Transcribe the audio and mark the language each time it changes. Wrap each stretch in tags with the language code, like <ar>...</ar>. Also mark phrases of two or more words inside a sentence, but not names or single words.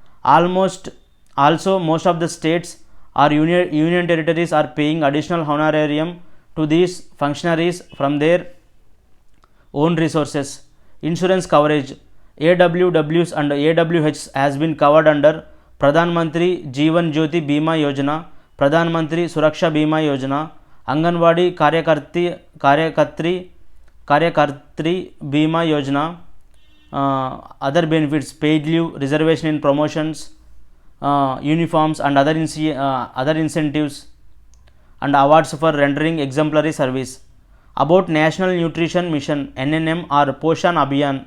<en>Most of the states or union territories are paying additional honorarium to these functionaries from their own resources. Insurance coverage. AWWs and AWHs has been covered under Pradhan Mantri Jeevan Jyoti Bima Yojana, Pradhan Mantri Suraksha Bima Yojana, Anganwadi Karyakartri Bima Yojana, other benefits, paid leave, reservation in promotions, uniforms and other incentives and awards for rendering exemplary service. About National Nutrition Mission NNM or Poshan Abhiyan.</en>